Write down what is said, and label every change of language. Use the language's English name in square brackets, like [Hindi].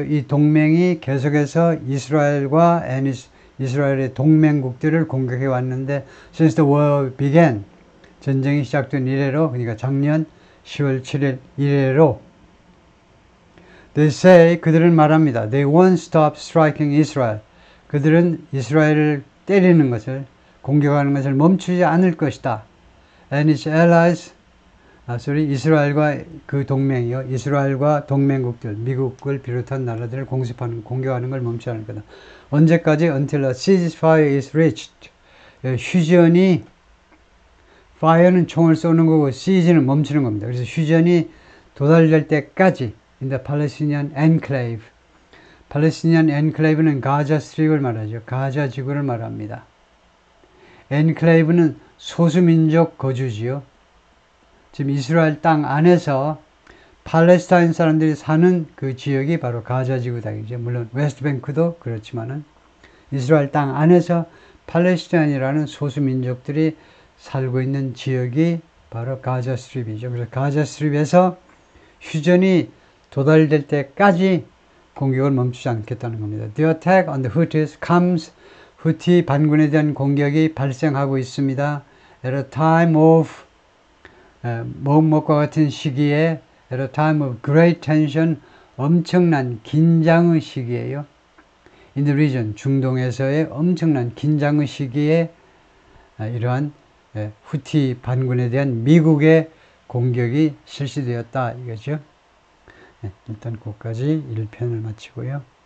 [Korean] 이 동맹이 계속해서 이스라엘과 이스라엘의 동맹국들을 공격해 왔는데, [English] since the war began, [Korean] 전쟁이 시작된 이래로, 그러니까 작년 10월 7일 이래로, [English] they say, [Korean] 그들은 말합니다. [English] They won't stop striking Israel. [Korean] 그들은 이스라엘을 때리는 것을, 공격하는 것을 멈추지 않을 것이다. [English] And its allies, [Korean] 이스라엘과 그 동맹이요, 이스라엘과 동맹국들, 미국을 비롯한 나라들을 공격하는 걸 멈추지 않을 거다. 언제까지? [English] Until a ceasefire is reached. [Korean] 휴전이, fire는 총을 쏘는 거고 seize는 멈추는 겁니다. 그래서 휴전이 도달될 때까지 [English] in the Palestinian enclave. [Korean] 팔레스티니안 엔클레이브는 가자 스트립을 말하죠. 가자 지구를 말합니다. 엔클레이브는 소수민족 거주지요. 지금 이스라엘 땅 안에서 팔레스타인 사람들이 사는 그 지역이 바로 가자 지구다. 물론 웨스트뱅크도 그렇지만은 이스라엘 땅 안에서 팔레스타인이라는 소수민족들이 살고 있는 지역이 바로 가자 스트립이죠. 그래서 가자 스트립에서 휴전이 도달될 때까지 공격을 멈추지 않겠다는 겁니다. [English] The attack on the Houthis comes, [Korean] 후티 반군에 대한 공격이 발생하고 있습니다. [English] At a time of, [Korean] 뭐뭐과 같은 시기에, [English] at a time of great tension, [Korean] 엄청난 긴장의 시기예요. [English] In the region, [Korean] 중동에서의 엄청난 긴장의 시기에 이러한 후티 반군에 대한 미국의 공격이 실시되었다 이거죠. 일단 거기까지 1편을 마치고요.